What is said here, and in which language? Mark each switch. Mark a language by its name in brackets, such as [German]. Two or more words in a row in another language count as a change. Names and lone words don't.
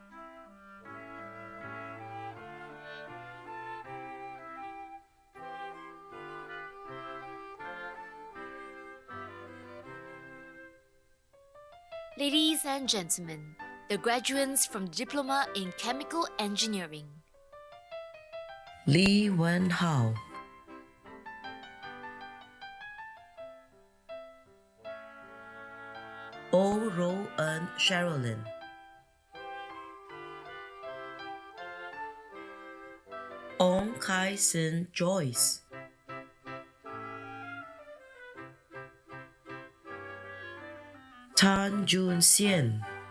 [English] Ladies and gentlemen, the graduates from Diploma in Chemical Engineering. Li Wen Hao, O Ro En Sherilyn, Ong Kai Sin Joyce, Tan Jun Xian,